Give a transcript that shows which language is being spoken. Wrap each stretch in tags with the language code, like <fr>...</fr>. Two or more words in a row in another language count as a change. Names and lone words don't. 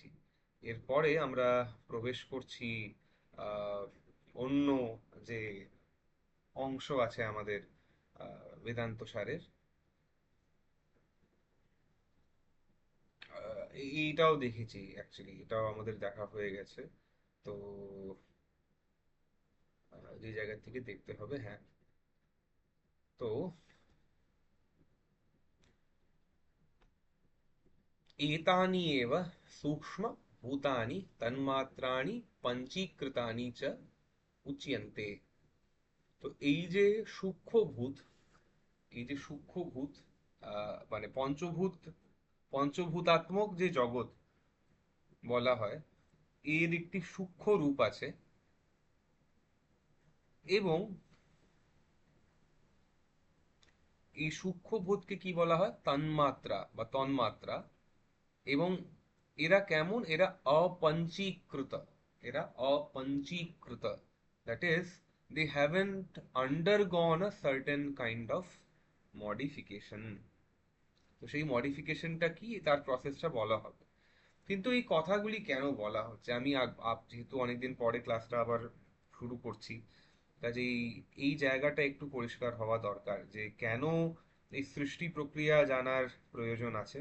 <bn>এরপরে আমরা প্রবেশ করছি আহ, অন্য যে অংশ আছে আমাদের বেদান্ত সারের। এইটাও দেখেছি, অ্যাকচুয়ালি এটাও আমাদের দেখা হয়ে গেছে। তো যে জায়গা থেকে দেখতে হবে, হ্যাঁ।</bn> <sa>তো एतानि एव सूक्ष्म भूतानि तन्मात्राणि पंचीकृतानि च उच्यन्ते।</sa> <bn>তো এই যে সূক্ষ্মভূত, এই যে সূক্ষ্মভূত মানে পঞ্চভূতাত্মক যে জগৎ বলা হয়, এর একটি সূক্ষ্ম রূপ আছে। এবং এই সূক্ষ্মভূতকে কি বলা হয়? তন্মাত্রা বা তন্মাত্রা। এবং এরা কেমন? এরা অপঞ্চীকৃত। এরা অপঞ্চীকৃত,</bn> <en>that is they haven't undergone a certain kind of modification.</en> <bn>তো সেই মডিফিকেশনটা কি, তার প্রসেসটা বলা হবে। কিন্তু এই কথাগুলি কেন বলা হচ্ছে, আমি যেহেতু অনেকদিন পরে ক্লাসটা আবার শুরু করছি, কাজেই এই জায়গাটা একটু পরিষ্কার হওয়া দরকার যে কেন এই সৃষ্টি প্রক্রিয়া জানার প্রয়োজন আছে।</bn>